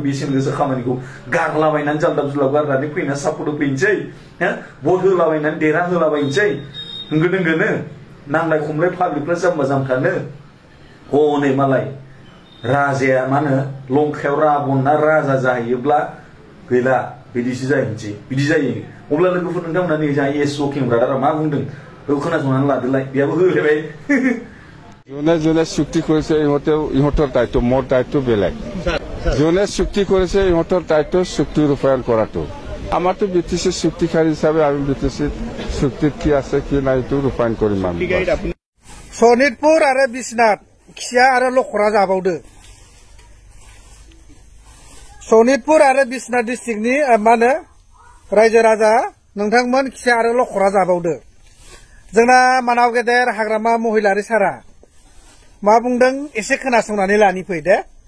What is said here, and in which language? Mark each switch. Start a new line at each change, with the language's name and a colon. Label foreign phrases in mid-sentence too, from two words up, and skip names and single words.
Bodo: बेसेन गोसा खामानिखौ गारलाबायनानै जाल्दाब जुलाब गारनानै फैना सापर्ट होफैनोसै भट होलाबायनानै देरहा होलाबायनोसै होंगो दोंगोनो नांलाय खमलाय पाब्लिकफ्रा जाम्बा जाम्थानो हनै मालाय राजाया मा होनो लंकायाव राबन ना राजा जाहैयोब्ला गैला बिदिसो जाहैनोसै बिदि जायो अब्ला लोगोफोर नोंथांमोना नै जोंहा एस जकिं ब्रादारा मा बुंदों बेखौ खोनासंनानै लादोलाय बेयाबो होलायबाय
Assamese: যোনে চুক্তি করেছে ইহঁতৰ দায়িত্ব মোৰ দায়িত্ব বেলেগ যোনে চুক্তি করেছে ইহঁতৰ দায়িত্ব চুক্তি ৰূপায়ণ কৰাটো আমাৰতো বিটিসিৰ চুক্তিকাৰী হিচাপে আমি বিটিসিৰ চুক্তিত কি আছে কি নাই এইটো ৰূপায়ণ কৰিম আমি
Bodo: सनितपुर आरो बिश्नाथ खिया आरो लखरा जाबावदो सनितपुर आरो बिश्नाथ डिस्ट्रिक्टनि मा होनो रायजो राजा नोंथांमोन खिया आरो लखरा जाबावदो जोंना मानाव गेदेर हाग्रामा महिलारि सारा मा बुंदों एसे खोनासंनानै लानि फै दे